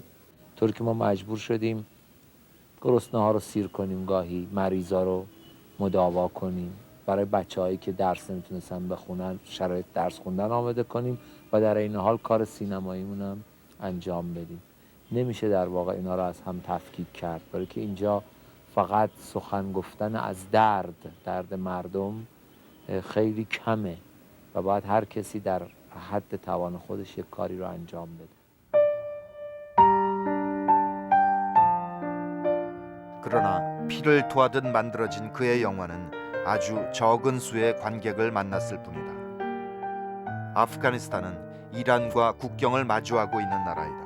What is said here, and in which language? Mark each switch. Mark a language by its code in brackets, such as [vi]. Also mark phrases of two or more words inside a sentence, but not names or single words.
[fa] طوری که ما مجبور شدیم گرسنه‌ها رو سیر کنیم، گاهی مریضا رو مداوا کنیم، برای بچه‌هایی که درس نمیتونستن بخونن شرایط درس خوندن آماده کنیم و در این حال کار سینماییمون هم انجام بدیم. نمیشه در واقع اینا رو از هم تفکیک کرد، برای که اینجا فقط سخن گفتن از درد مردم خیلی کمه و باید هر کسی در حد توان خودش یک کاری رو انجام بده. [ko] 그러나 피를 토하듯 만들어진 그의 영화는 아주 적은 수의 관객을 만났을 뿐이다. 아프가니스탄은 이란과 국경을 마주하고 있는 나라이다.